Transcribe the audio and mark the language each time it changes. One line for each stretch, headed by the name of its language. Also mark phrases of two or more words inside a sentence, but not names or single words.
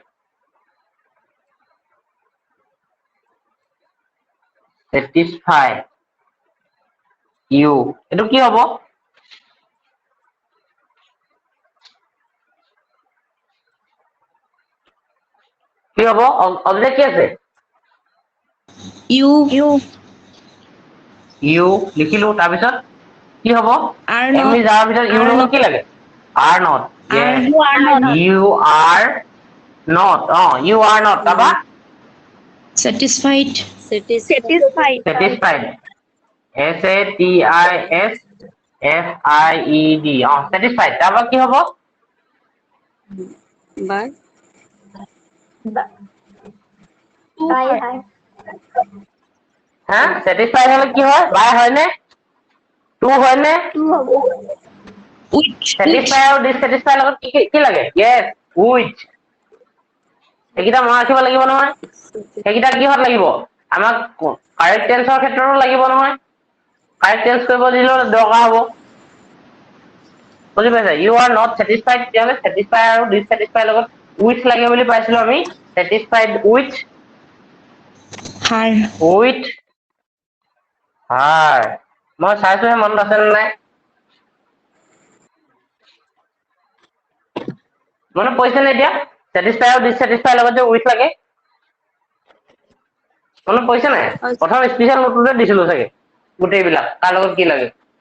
English: satisfy you
Assamese: এইটো কি হ'ব? কি হ'ব? অবজেক্ট কি আছে?
English: You.
Assamese: you লিখিলো তাৰপিছত কি হ'ব?
English: Are not.
Assamese: আমি যাৰ ভিতৰত ইউ লগত কি লাগে?
English: are not yes You are not. you are not you are not তাৰপা Satisfied. satisfied satisfied satisfied satisfied
Assamese: তাৰপা কি হ'ব?
English: by
Assamese: হা satisfied হলে কি হয়? বাই হয়নে? টু হয়নে?
English: Which.
Assamese: satisfied আৰু dissatisfied লগত কি লাগে? yes which এইকেইটা মনত ৰাখিব লাগিব নহয় সেইকেইটা কিহত লাগিব? আমাক
English: correct tenseৰ
Assamese: ক্ষেত্ৰতো লাগিব নহয়
English: correct tense
Assamese: কৰিব দিলেও দৰকাৰ হ'ব বুজি পাইছা?
English: you are not satisfied
Assamese: তেতিয়াহ'লে satisfied আৰু dissatisfied লগত with লাগে বুলি পাইছিলো আমি
English: satisfied with Her. with her
Assamese: মই চাইছোহে মনত আছে নে নাই মনত পৰিছে নে এতিয়া satisfied আৰু dissatisfied লগত যে with লাগে মনত পৰিছে নাই প্ৰথম
English: special noteটোতে
Assamese: দিছিলো চাগে গোটেইবিলাক তাৰ লগত কি লাগে